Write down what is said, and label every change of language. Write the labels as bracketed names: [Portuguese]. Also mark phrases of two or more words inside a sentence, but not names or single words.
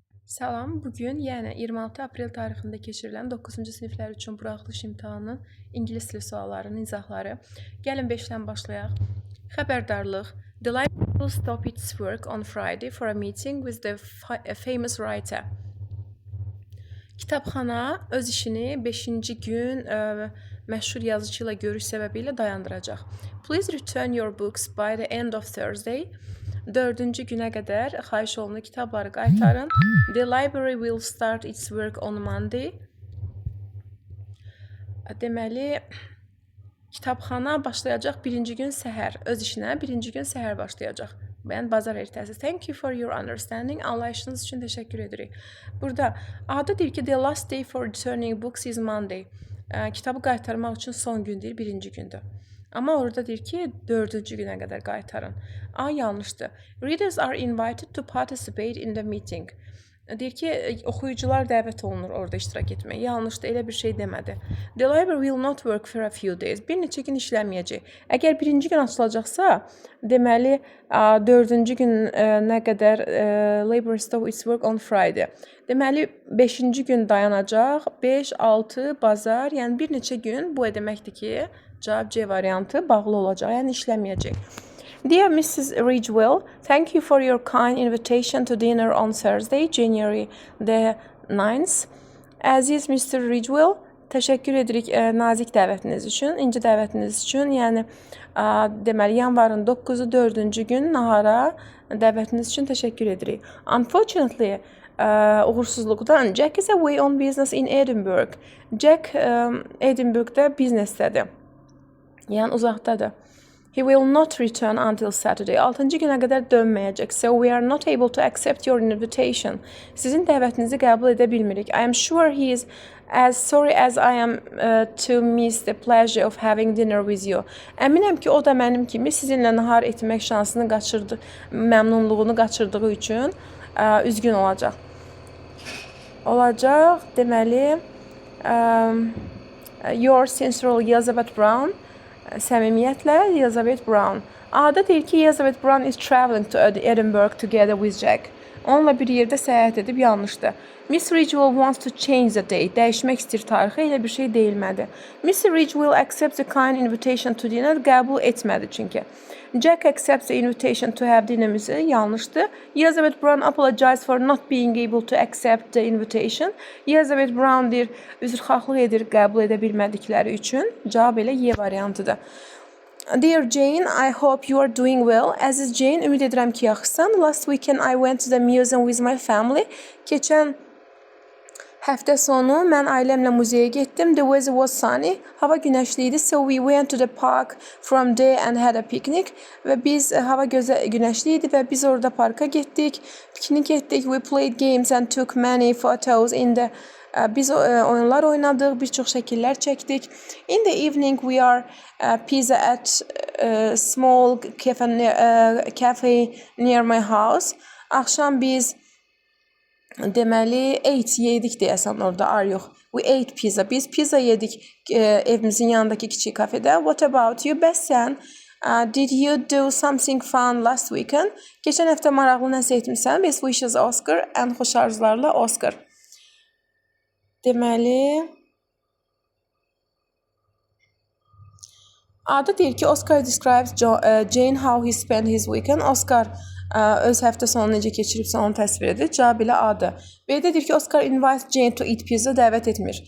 [Azerbaijani] Salam, bugün yəni 26 aprel tarixində keçirilən 9-cu siniflər üçün buraxılış imtahanının ingilis dili suallarının izahları. Gəlin 5-dən başlayaq. Xəbərdarlıq. [English] The library will stop its work on Friday for a meeting with the famous writer. [Azerbaijani] Kitabxana öz işini 5-ci gün məşhur yazıcı ilə görüş səbəbilə dayandıracaq. [English] Please return your books by the end of Thursday. [Azerbaijani] 4-cü günə qədər xahiş olunur kitabları qaytarın. [English] The library will start its work on Monday. [Azerbaijani] Deməli, kitabxana başlayacaq 1-ci gün səhər. Öz işinə 1-ci gün səhər başlayacaq. Yəni bazar ertəsi. [English] Thank you for your understanding. [Azerbaijani] Anlayışınız üçün təşəkkür edirik. Burada adı deyir ki, [English] the last day for returning books is Monday. [Azerbaijani] Kitabı qaytarmaq üçün son gün deyir, 1-ci gündür. Amma orada deyir ki, 4-cü günə qədər qaytarın. A yanlışdır. [English] Readers are invited to participate in the meeting. [Azerbaijani] Deyir ki, oxuyucular dəvət olunur orada iştirak etməyə. Yanlışdır, elə bir şey demədi. [English] The library will not work for a few days. [Azerbaijani] Bir neçə gün işləməyəcək. Əgər 1-ci gün açılacaqsa, deməli 4-cü gün nə qədər [English] library stop its work on Friday. [Azerbaijani] Deməli 5-ci gün dayanacaq. 5, 6, bazar, yəni bir neçə gün bu deməkdir ki, cavab C variantı bağlı olacaq, yəni işləməyəcək. [English] Dear Mrs. Ridgewell, thank you for your kind invitation to dinner on Thursday, January the 9th. [Azerbaijani] Əziz Mr. Ridgewell, təşəkkür edirik nazik dəvətiniz üçün, inci dəvətiniz üçün. Yəni deməli yanvarın 9-u 4-cü gün nahara dəvətiniz üçün təşəkkür edirik. [English] Unfortunately, uğursuzluqdan Jack is away on business in Edinburgh. [Azerbaijani] Jack Edinburgh'da biznesdədir. Yəni uzaqdadır. [English] He will not return until Saturday. [Azerbaijani] 6-cı günə qədər dönməyəcək. [English] So we are not able to accept your invitation. [Azerbaijani] Sizin dəvətinizi qəbul edə bilmirik. [English] I am sure he is as sorry as I am to miss the pleasure of having dinner with you. [Azerbaijani] Əminəm ki, o da mənim kimi sizinlə nahar etmək şansını qaçırdı, məmnunluğunu qaçırdığı üçün üzgün olacaq. Deməli, [English] your sincerely Elizabeth Brown. [Azerbaijani] Səmimiyyətlə Elizabeth Brown. Adı deyir ki, [English] Elizabeth Brown is traveling to Edinburgh together with Jack. [Azerbaijani] Onunla bir yerdə səyahət edib yanlışdır. [English] Miss Ridgewell wants to change the date. [Azerbaijani] Dəyişmək istəyir tarixi, elə bir şey deyilmədi. [English] Miss Ridgewell accepts the kind invitation to dinner. [Azerbaijani] Qəbul etmədi çünki. [English] Jack accepts the invitation to have dinner. [Azerbaijani] Yanlışdır. [English] Elizabeth Brown apologized for not being able to accept the invitation. [Azerbaijani] Elizabeth Brown deyir, üzrxahlıq edir qəbul edə bilmədikləri üçün. Cavab elə Y variantıdır. [English] Dear Jane, I hope you are doing well. [Azerbaijani] Əziz Jane, ümid edirəm ki, yaxşısan. [English] Last weekend I went to the museum with my family. [Azerbaijani] Keçən həftə sonu mən ailəmlə muzeyə getdim. [English] The weather was sunny. [Azerbaijani] Hava günəşli idi. [English] So we went to the park from there and had a picnic. [Azerbaijani] Və biz hava günəşli idi və biz orada parka getdik. Piknik etdik. [English] We played games and took many photos in the [Azerbaijani] Biz oyunlar oynadıq, bir çox şəkillər çəkdik. [English] In the evening we are pizza at a small cafe near my house. [Azerbaijani] Axşam biz deməli yedik deyəsən orada, yox. [English] We ate pizza. [Azerbaijani] Biz pizza yedik evimizin yanındakı kiçik kafedə. [English] What about you? [Azerbaijani] Bəs sən? [English] Did you do something fun last weekend? [Azerbaijani] Keçən həftə maraqlı nəsə etmisən? [English] Best wishes Oscar. [Azerbaijani] Ən xoş arzularla Oscar. Deməli, adı deyir ki, [English] Oscar describes Jane how he spent his weekend. [Azerbaijani] Oscar öz həftə sonu necə keçiribsə onu təsvir edir. Cavab ilə adı. B-də deyir ki, [English] Oscar invites Jane to eat pizza, [Azerbaijani] dəvət etmir.